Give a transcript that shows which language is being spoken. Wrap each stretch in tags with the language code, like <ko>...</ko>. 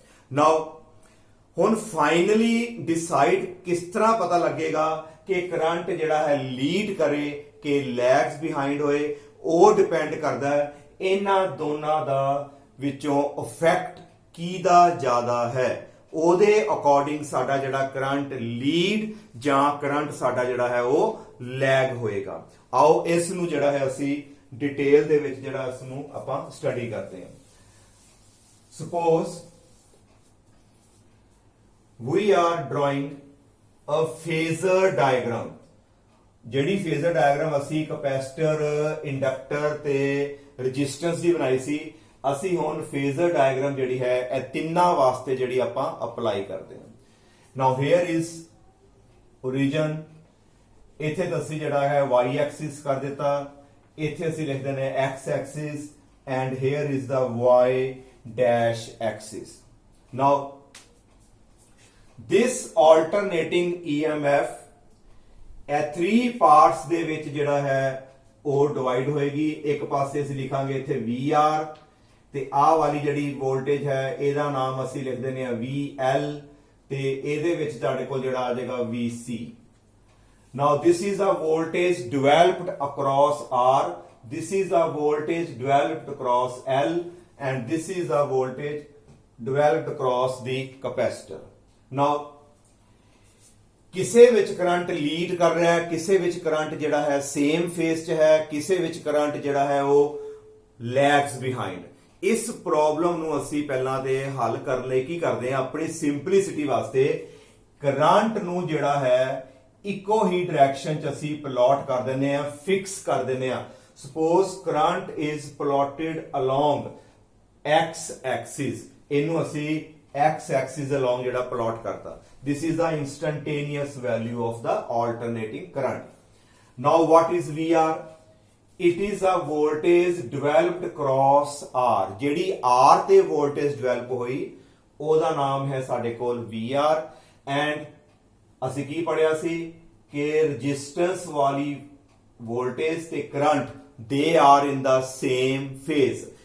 <pa>ਨਾਓ ਹੁਣ finally decide ਕਿਸ ਤਰ੍ਹਾਂ ਪਤਾ ਲੱਗੇਗਾ ਕਿ ਕਰੰਟ ਜਿਹੜਾ ਹੈ ਲੀਡ ਕਰੇ ਕਿ ਲੈਗਸ ਬਿਹਾਈਂਡ ਹੋਏ, ਉਹ ਡਿਪੈਂਡ ਕਰਦਾ ਹੈ ਇਹਨਾਂ ਦੋਨਾਂ ਦਾ ਵਿੱਚੋਂ ਇਫੈਕਟ ਕਿਹਦਾ ਜ਼ਿਆਦਾ ਹੈ, ਉਹਦੇ ਅਕੋਰਡਿੰਗ ਸਾਡਾ ਜਿਹੜਾ ਕਰੰਟ ਲੀਡ ਜਾਂ ਕਰੰਟ ਸਾਡਾ ਜਿਹੜਾ ਹੈ ਉਹ ਲੈਗ ਹੋਏਗਾ। ਆਓ ਇਸ ਨੂੰ ਜਿਹੜਾ ਹੈ ਅਸੀਂ ਡਿਟੇਲ ਦੇ ਵਿੱਚ ਜਿਹੜਾ ਇਸ ਨੂੰ ਆਪਾਂ ਸਟੱਡੀ ਕਰਦੇ ਹਾਂ।</pa> <en>Suppose we are drawing a phasor diagram।</en> <pa>ਜਿਹੜੀ ਫੇਜ਼ਰ ਡਾਇਗਰਾਮ ਅਸੀਂ ਕਪੈਸਿਟਰ, ਇੰਡਕਟਰ ਤੇ ਰੈਜ਼ਿਸਟੈਂਸ ਦੀ ਬਣਾਈ ਸੀ, ਅਸੀਂ ਹੁਣ ਫੇਜ਼ਰ ਡਾਇਗਰਾਮ ਜਿਹੜੀ ਹੈ ਇਹ ਤਿੰਨਾਂ ਵਾਸਤੇ ਜਿਹੜੀ ਆਪਾਂ ਅਪਲਾਈ ਕਰਦੇ ਹਾਂ।</pa> <en>now here is origin,</en> <pa>ਇੱਥੇ ਤਾਂ ਅਸੀਂ ਜਿਹੜਾ ਹੈ y ਐਕਸਿਸ ਕਰ ਦਿੱਤਾ, ਇੱਥੇ ਅਸੀਂ ਲਿਖਦੇ ਨੇ x Axis</pa> <en>And here is the y dash axis. Now this alternating EMF</en> <pa>ਇਹ 3 ਪਾਰਟਸ ਦੇ ਵਿੱਚ ਜਿਹੜਾ ਹੈ ਉਹ ਡਿਵਾਈਡ ਹੋਏਗੀ। ਇੱਕ ਪਾਸੇ ਅਸੀਂ ਲਿਖਾਂਗੇ ਇੱਥੇ VR ਤੇ ਆਹ ਵਾਲੀ ਜਿਹੜੀ ਵੋਲਟੇਜ ਹੈ ਇਹਦਾ ਨਾਮ ਅਸੀਂ ਲਿਖ ਦਿੰਦੇ ਆ VL ਤੇ ਇਹਦੇ ਵਿੱਚ ਤੁਹਾਡੇ ਕੋਲ ਜਿਹੜਾ ਆ ਜਾਏਗਾ VC।</pa> <en>Now this is a voltage developed across R, this is a voltage developed across L and this is a voltage developed across the capacitor।</en> <pa>ਨਾਓ ਕਿਸੇ ਵਿੱਚ ਕਰੰਟ ਲੀਡ ਕਰ ਰਿਹਾ ਹੈ, ਕਿਸੇ ਵਿੱਚ ਕਰੰਟ ਜਿਹੜਾ ਹੈ ਸੇਮ ਫੇਸ 'ਚ ਹੈ, ਕਿਸੇ ਵਿੱਚ ਕਰੰਟ ਜਿਹੜਾ ਹੈ ਉਹ ਲੈਗਸ ਬਿਹਾਈਂਡ। ਇਸ ਪ੍ਰੋਬਲਮ ਨੂੰ ਅਸੀਂ ਪਹਿਲਾਂ ਤੇ ਹੱਲ ਕਰਨ ਲਈ ਕੀ ਕਰਦੇ ਹਾਂ, ਆਪਣੀ ਸਿੰਪਲਿਸਿਟੀ ਵਾਸਤੇ ਕਰੰਟ ਨੂੰ ਜਿਹੜਾ ਹੈ ਇੱਕੋ ਹੀ ਡਾਇਰੈਕਸ਼ਨ 'ਚ ਅਸੀਂ ਪਲਾਟ ਕਰ ਦਿੰਦੇ ਹਾਂ, ਫਿਕਸ ਕਰ ਦਿੰਦੇ ਹਾਂ।</pa> <en>suppose current is plotted along x axis,</en> <pa>ਇਹਨੂੰ ਅਸੀਂ x axis along ਜਿਹੜਾ plot ਕਰਤਾ।</pa> <en>This is the instantaneous value of the alternating current। Now what is VR? It is a voltage developed across R.</en> <pa>ਜਿਹੜੀ R ਤੇ voltage develop ਹੋਈ ਉਹਦਾ ਨਾਮ ਹੈ ਸਾਡੇ ਕੋਲ ਵੀ ਆਰ। ਐਂਡ ਅਸੀਂ ਕੀ ਪੜਿਆ ਸੀ ਕਿ ਰੈਜ਼ਿਸਟੈਂਸ ਵਾਲੀ ਵੋਲਟੇਜ ਤੇ current they</pa> <en>Are in the same phase.</en>